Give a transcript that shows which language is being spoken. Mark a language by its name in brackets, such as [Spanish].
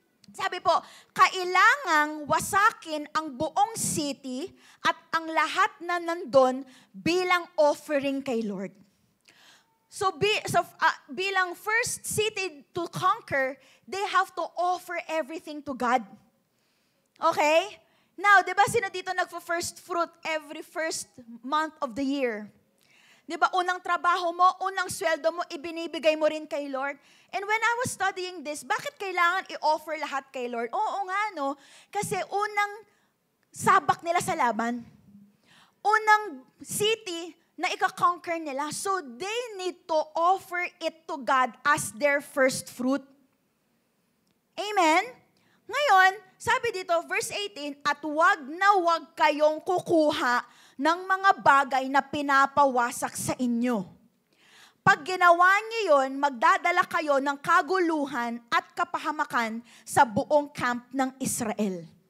[Filipino] Sabi po, kailangang wasakin ang buong city at ang lahat na nandun bilang offering kay Lord. [English] So [Filipino] bilang [English] first city to conquer, they have to offer everything to God. Okay? Now, [Filipino] di ba sino dito nagpa-first [English] fruit every first month of the year? [Filipino] Di ba, unang trabaho mo, unang sweldo mo, ibinibigay mo rin kay Lord. [English] And when I was studying this, [Filipino] bakit kailangan i-offer lahat kay Lord? Oo nga, no? Kasi unang sabak nila sa laban. Unang city na ika-conquer nila. [English] So they need to offer it to God as their first fruit. Amen? [Filipino] Ngayon, sabi dito, verse 18, at wag na wag kayong kukuha ng mga bagay na pinapawasak sa inyo. Pag ginawa niyo yun, magdadala kayo ng kaguluhan at kapahamakan sa buong camp ng Israel.